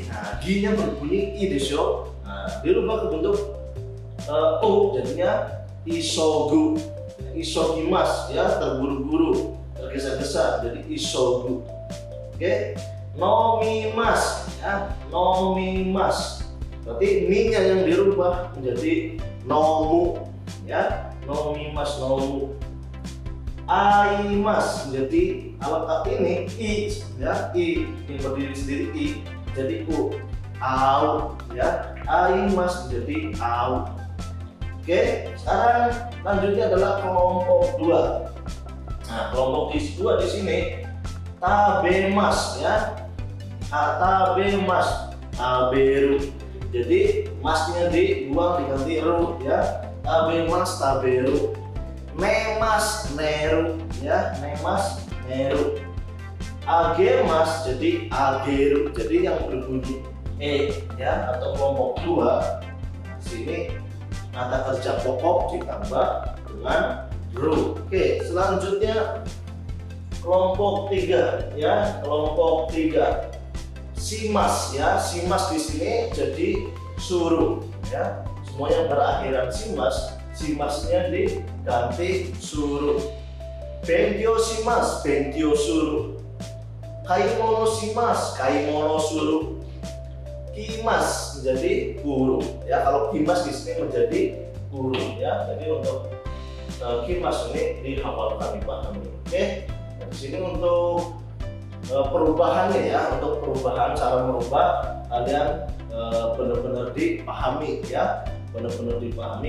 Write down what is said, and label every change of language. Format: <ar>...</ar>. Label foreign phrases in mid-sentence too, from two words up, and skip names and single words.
<id>Nah, gi-nya berbunyi I desu. Nah, dirubah ke bentuk U jadinya isogu. Isogimas ya, terburu-buru, tergesa-gesa jadi isogu.</id> <ja>オーケー、飲みますね、飲みます.</ja> <id>Berarti mi-nya yang dirubah menjadi nomu ya,</id> <ja>飲みます飲む.</ja> <id>Aimas menjadi alat ini I ya, I yang berdiri sendiri I jadi U. Au ya, aimas menjadi au. Oke, sekarang lanjutnya adalah kelompok 2. Nah, kelompok 2 di sini tabemas ya.</id> <ja>食べます、食べる.</ja> <id>Jadi masnya dibuang diganti ru ya.</id> <ja>食べます、食べる。寝ます、寝る ya. 寝ます、寝る.</ja> <id>Agemas jadi ageru. Jadi yang berbunyi ya, atau kelompok 2 di sini kata kerja pokok ditambah dengan ru. Oke, selanjutnya kelompok 3 ya, kelompok 3 simas ya. Simas di sini jadi suruh ya. Semua yang berakhiran simas, simasnya diganti suruh.</id> <ja>勉強します、勉強する. 買い物します、買い物する.</ja> <id>Kimas menjadi guru ya. Kalau kimas di sini menjadi guru ya. Jadi untuk kimas ini dihafalkan, dipahami. Oke. Di sini untuk perubahannya ya, untuk perubahan cara merubah kalian benar-benar dipahami ya, benar-benar dipahami.</id>